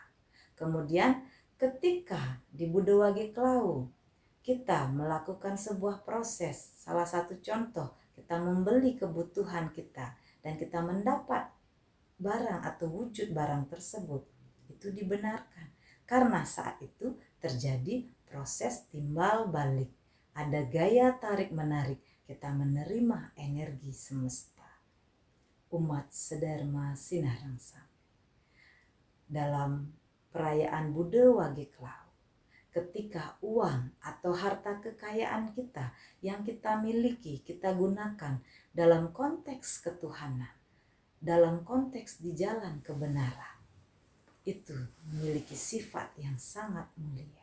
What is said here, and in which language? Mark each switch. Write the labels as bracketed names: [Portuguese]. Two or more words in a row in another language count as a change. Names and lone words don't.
[Indonesian] Kemudian ketika di Buddha Wage Kelam kita melakukan sebuah proses, salah satu contoh kita membeli kebutuhan kita dan kita mendapat barang atau wujud barang tersebut, itu dibenarkan karena saat itu terjadi proses timbal balik, ada gaya tarik menarik, kita menerima energi semesta. Umat sedharma [Balinese] sinaran sami. [Indonesian] Dalam perayaan Buddha Wage Klau, ketika uang atau harta kekayaan kita yang kita miliki, kita gunakan dalam konteks ketuhanan, dalam konteks di jalan kebenaran, itu memiliki sifat yang sangat mulia.